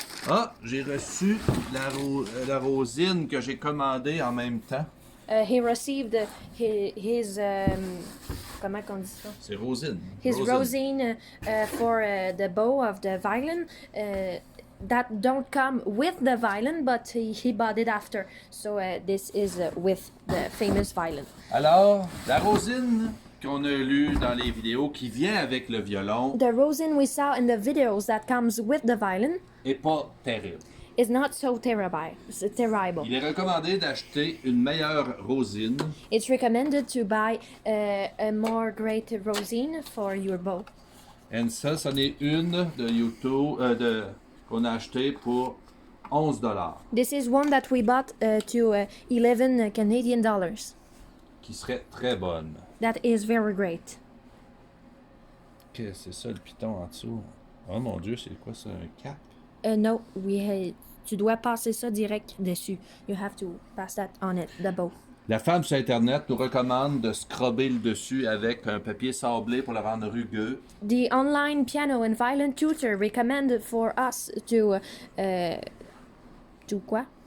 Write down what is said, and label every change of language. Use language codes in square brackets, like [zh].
[fr] Ah, j'ai reçu la rosine que j'ai commandée en même temps. [en] He received his [fr] comment qu'on dit ça? C'est rosine. [en] His rosine for the bow of the violin. That don't come with the violin, but he bought it after. So this is with the famous violin. [fr] Alors, la rosine qu'on a lue dans les vidéos qui vient avec le violon [en] The rosine we saw in the videos that comes with the violin [fr] est pas terrible. [en] is not so terrible. [fr] Il est recommandé d'acheter une meilleure rosine [en] It's recommended to buy a more great rosine for your bow. [fr] et ça, c'en est une de YouTube qu'on a acheté pour 11 $, [en] This is one that we bought to 11 Canadian dollars. [fr] qui serait très bonne. [en] That is very great. [fr] Qu'est-ce que c'est ça, le piton en dessous? Oh mon Dieu, c'est quoi ça, un cap? No, tu dois passer ça direct dessus. [en] You have to pass that on it, the bow. [fr] La femme sur Internet nous recommande de scrubber le dessus avec un papier sablé pour le rendre rugueux. [en] The online piano and violin tutor recommended for us to [fr] quoi?